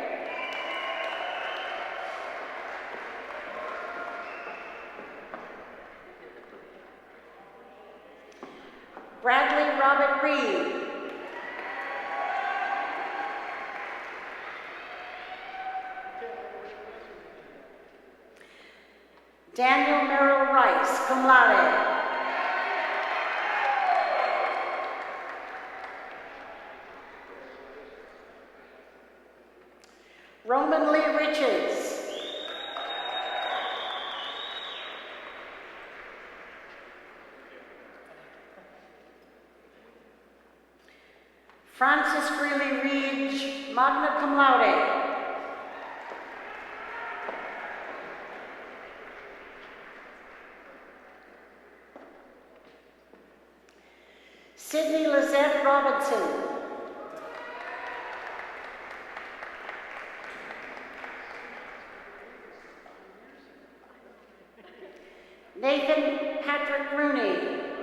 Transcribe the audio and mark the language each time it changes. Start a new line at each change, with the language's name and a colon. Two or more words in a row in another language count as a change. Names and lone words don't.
English: Bradley Robert Reed. Daniel Merrill Rice,
Latin: cum laude.
English: Roman Lee Richards. Francis Greeley Reed,
Latin: magna cum laude.
English: Sydney Lizette Robinson. Nathan Patrick Rooney.